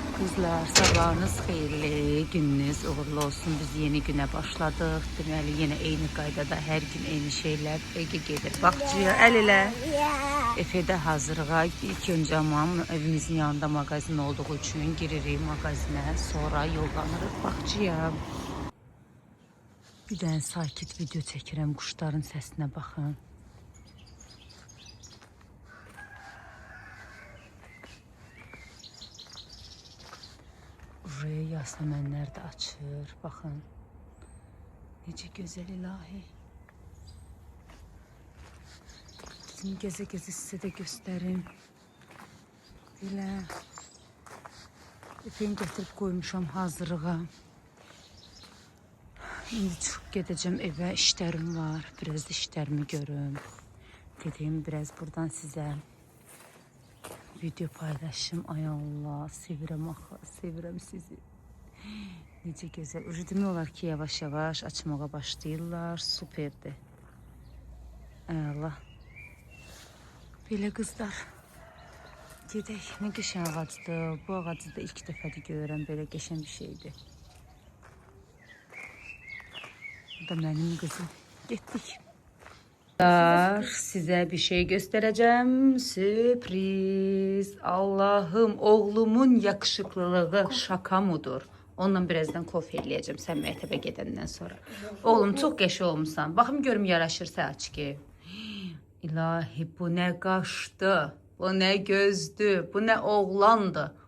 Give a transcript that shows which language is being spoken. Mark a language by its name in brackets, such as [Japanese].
[Azerbaijani] Kızlar, sabahınız xeyirli, gününüz uğurlu olsun. Biz yeni güne başladıq. Deməli, yenə eyni qaydada hər gün eyni şeylər gedir. Baxçıya əl elə. Efe'də hazırlığa. İlk öncə evimizin yanında mağazin olduğu üçün giririk mağazinə. Sonra yollanırıq baxçıya. Bir dənə sakit video çəkirəm. Quşların səsinə baxın. Buraya yasəmənlər də açır. Baxın. Necə gözəl ilahi. [Turkish] Şimdi geze-geze [Azerbaijani] sizə də göstərim. Belə. Efe'ni gətirib qoymuşam hazırlığa. İndi çıxıb gedəcəm evə. İşlərim var. Biraz da işlərimi görüm. Dedim biraz buradan sizə video paylaşım. Ay Allah, sevirəm axı, sevirəm sizi. Necə gözəl. Demək olar ki, yavaş-yavaş açmağa başlayırlar. Superdir. Allah. Belə qızlar. Gedək. Nə qəşəng ağacdır. Bu ağacı da ilk dəfədir görürəm. Belə qəşəng bir şeydir. Bu da mənim qızım. Getdik. [Turkish] Size bir şey göstereceğim. Sürpriz. Allah'ım, oğlumun yakışıklılığı şaka mıdır? [Azerbaijani] Ondan birazdan kofe eləyəcəm sən məktəbə gedəndən sonra. Oğlum çox qəşəng olmusan. Baxım görüm yaraşırsa aç ki. İlahi, bu nə qaşdı, bu nə gözdü, bu nə oğlandı.